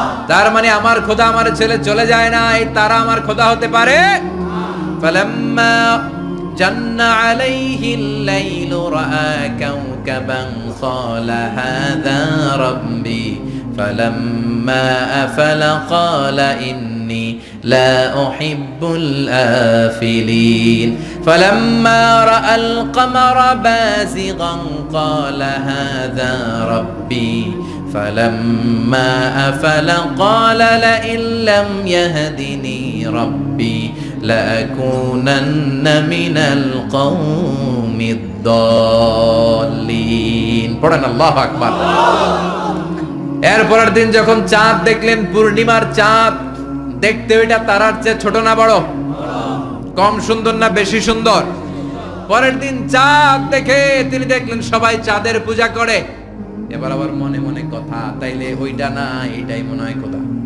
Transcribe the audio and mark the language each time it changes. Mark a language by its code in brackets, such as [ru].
[bn] তার মানে আমার খোদা আমার ছেলে চলে যায় না, এই তারা আমার খোদা হতে পারে। [ar] ফালাম্মা জান্না আলাইহিল লাইলু রাআ কাওকাবান ক্বালা হাযা রাব্বি ফালাম্মা আফালা ক্বালা إني لا أحب الآفلين فلما رأى القمر بازغا قال هذا ربي فلما أفل قال لئن لم يهدني ربي لأكونن من القوم الضالين [bn] পড়েন [ar] আল্লাহু আকবার। [bn] এরপরের দিন যখন চাঁদ দেখলেন, পূর্ণিমার চাঁদ, দেখতে ওইটা তারার চেয়ে ছোট না বড়? কম সুন্দর না বেশি সুন্দর? পরের দিন চাঁদ দেখে তিনি দেখলেন সবাই চাঁদের পূজা করে। এবার আবার মনে মনে কথা, তাইলে ওইটা না এইটাই মনে হয় খোদা।